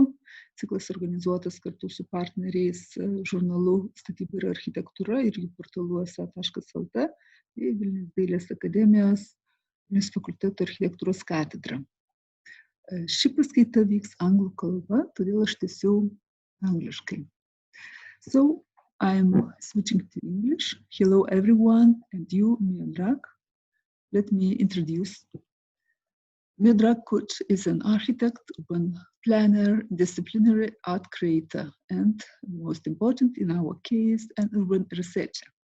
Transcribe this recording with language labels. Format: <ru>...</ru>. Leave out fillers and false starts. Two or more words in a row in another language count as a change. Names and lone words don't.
<lt>Ciklas organizuotas kartu su partneriais žurnalu Statyba ir architektūra ir jų portalu sa.lt bei Vilniaus dailės akademijos Vilniaus fakulteto architektūros katedra. Ši paskaita vyks anglų kalba, todėl aš tęsiau angliškai.</lt> <en>So, I'm switching to English. Hello everyone, and you, Miodrag. Let me introduce. Miodrag Kučo is an architect, urban planner, disciplinary art creator, and most important in our case, an urban researcher.</en>